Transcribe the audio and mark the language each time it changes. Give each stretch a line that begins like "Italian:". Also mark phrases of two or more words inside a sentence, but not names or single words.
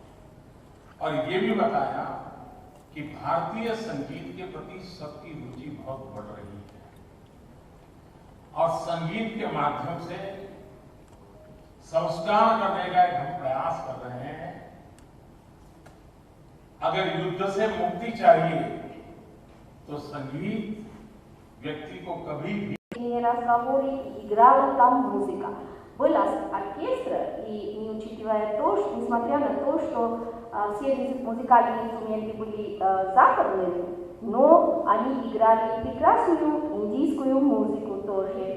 Hindi: और ये भी बताया कि भारतीय संगीत के प्रति सबकी रुचि बहुत बढ़ रही है और संगीत के माध्यम से संस्कार करने का एक हम प्रयास प्रयास कर रहे हैं। अगर युद्ध से मुक्ति चाहिए तो संगीत व्यक्ति को कभी भी
Russian: не разговоре играла там музыка. Был оркестр, и не учитывая то, что, несмотря на то, что все музыкальные инструменты были западными, но они играли прекрасную индийскую музыку тоже.